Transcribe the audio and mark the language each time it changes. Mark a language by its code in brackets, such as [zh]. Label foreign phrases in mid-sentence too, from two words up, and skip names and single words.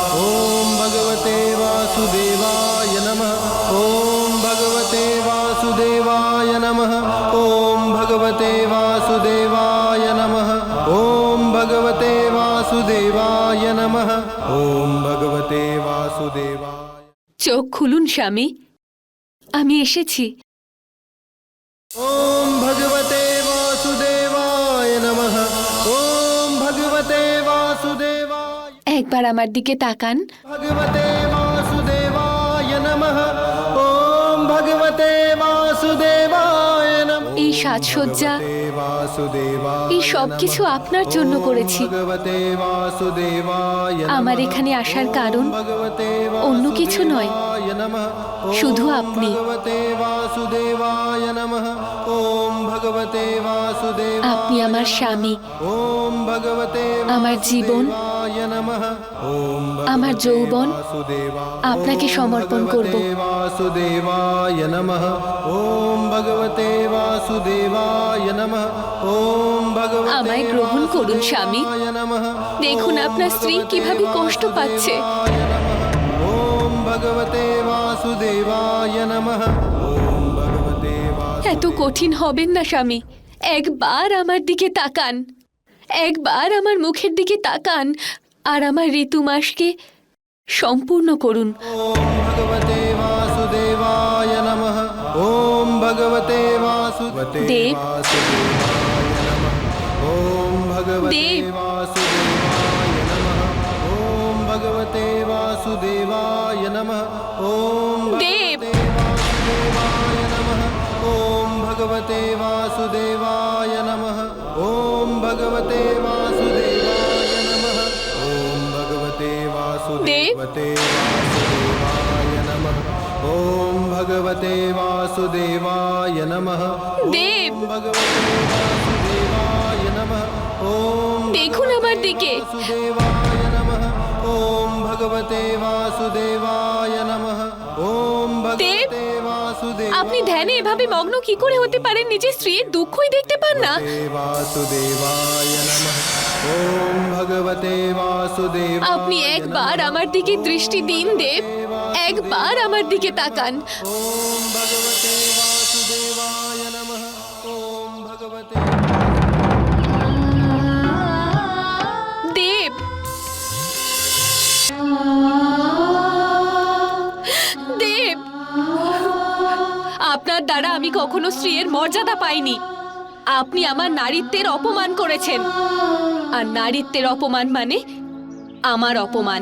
[sa] ॐ भगवते वासुदेवाय नमः। ॐ वासुदेवाय नमः ॐ भगवते वासुदेवाय नमः ॐ भगवते वासुदेवाय। [bn] চোখ খুলুন স্বামী, আমি এসেছি। [sa] ॐ भगवते वासुदेवाय नमः ॐ भगवते वासुदेवाय। [bn] একবার আমার দিকে তাকান। [sa] भगवते वासुदेवाय नमः ॐ भगवते वासुदेवाय नमः। [bn] এই সাজসজ্জা, [sa] वासुदेवाय [bn] এই সব কিছু আপনার জন্য করেছি। [sa] भगवते वासुदेवाय [bn] আমার এখানে আসার কারণ [sa] भगवते [bn] অন্য কিছু নয়, [sa] नमः [bn] শুধু আপনি। [sa] भगवते वासुदेवाय नमः ॐ भगवते वासुदेवाय। [bn] আপনি আমার স্বামী, [sa] ॐ भगवते [bn] আমার জীবন, [sa] वासुदेवाय नमः ॐ [bn] আমার যৌবন [sa] वासुदेवाय। [bn] আপনাকে সমর্পণ করব। [sa] भगवते वासुदेवाय नमः ॐ भगवते वासुदेवाय नमः ॐ भगवते [bn] আমায় গ্রহণ করুন স্বামী। [sa] नमः [bn] দেখুন আপনার স্ত্রী কিভাবে কষ্ট পাচ্ছে। [sa] ॐ भगवते वासुदेवाय नमः ॐ भगवते [bn] এত কঠিন হবেন না স্বামী, একবার আমার দিকে তাকান, একবার আমার মুখের দিকে তাকান আর আমার ঋতু মাসকে সম্পূর্ণ করুন। [sa] ॐ भगवते वासुदेवाय नमः ॐ भगवते वासुदेवाय [bn] देव। [sa] नमः ॐ भगवते [bn] देव। [sa] वासुदेवाय नमः ॐ भगवते वासुदेवाय नमः ॐ [bn] देव। [sa] वासुदेवाय नमः ॐ भगवते वासुदेवाय नमः ॐ भगवते वासुदेवाय नमः ॐ भगवते वासुदेवते वासुदेवाय नमः ॐ भगवते वासुदेवाय नमः [bn] দেব, [sa] भगवते वासुदेवाय नमः ॐ [bn] দেখুন আমার দিকে। [sa] वासुदेवाय नमः ॐ भगवते वासुदेवाय नमः ॐ भगवते वासुदेवाय [bn] আপনি ধ্যানে এভাবে মগ্ন কি করে হতে পারেন, নিজের স্ত্রীর দুঃখই দেখতে পান না? [sa] वासुदेवाय नमः ॐ भगवते वासुदेव। [bn] আপনি একবার আমার দিকে দৃষ্টি দিন দেব, একবার আমার দিকে তাকান। [sa] ॐ भगवते वासुदेवाय नमः ॐ भगवते [bn] দেব, দেব, আপনার দ্বারা আমি কখনো স্ত্রীর মর্যাদা পাইনি। আপনি আমার নারীত্বের অপমান করেছেন, আর নারীত্বের অপমান মানে আমার অপমান।